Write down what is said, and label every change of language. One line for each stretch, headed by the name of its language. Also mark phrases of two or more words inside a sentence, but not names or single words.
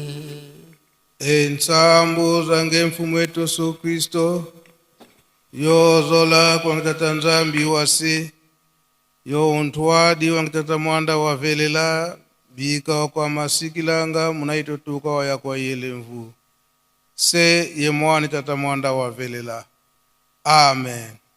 Kongo: Ensambu zange mfumu wetu Yesu Kristo, yozola kwa ngitata nzambi wasi, yo untwadi wa ngitata mwanda wa velela, bika kwa masikilanga munaito tuka wa ya kwa yele mvu. Se ye mwani tata mwanda wa velela. Amen.